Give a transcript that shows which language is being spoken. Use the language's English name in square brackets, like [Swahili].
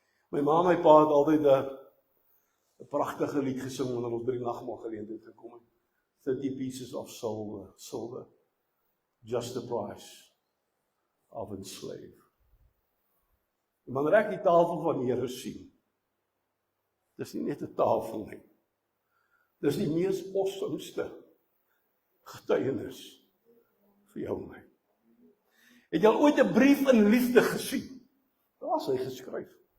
[Afrikaans] My ma en my pa het altyd 'n pragtige lied gesing wanneer ons by die nagmaal geleentheid gekom het. [English] 30 pieces of silver, just the price of a slave. [Afrikaans] En wanneer ek die tafel van die Here sien, dis nie net 'n tafel nie. Dis die mees awesomeste getuienis vir jou en my. Het jy al ooit 'n brief in liefde gesien? Daar is hy geskryf.